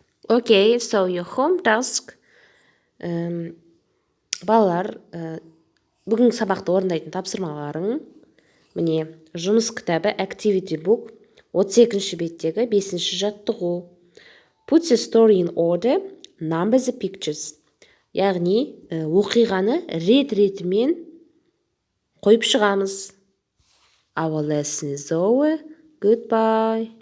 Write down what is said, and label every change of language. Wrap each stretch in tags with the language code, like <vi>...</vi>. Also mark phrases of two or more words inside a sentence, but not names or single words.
<en>Okay, so your home task.</en> <kk>Балалар, бүгінгі сабақты орындайтын тапсырмаларың. Міне, жұмыс кітабы Activity Book 32-ші беттегі 5-ші жаттығу.</kk> <en>Put the story in order, number the pictures.</en> <kk>Яғни, оқиғаны рет-ретімен қойып шығамыз.</kk> <en>Our lesson is over. Goodbye.</en>